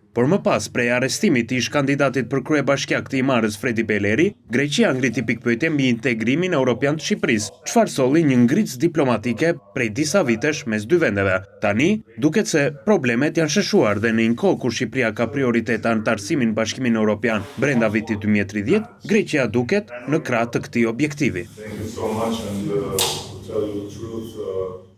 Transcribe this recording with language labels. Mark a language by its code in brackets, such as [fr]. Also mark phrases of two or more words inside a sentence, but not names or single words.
[sq] Por më pas, prej arrestimit të ish kandidatit për kryebashkiak të Imarës Fredi Beleri, Greqia ngriti pikpyetje mbi integrimin evropian të Shqipërisë, çfarë solli një ngritës diplomatike prej disa vitesh mes dy vendeve. Tani duket se problemet janë sheshuar dhe në një kohë kur Shqipëria ka prioritet anëtarësimin në Bashkimin Evropian brenda vitit 2030, Greqia duket në krah të këtij objektivi. [en] Thank you so much and to tell you the truth,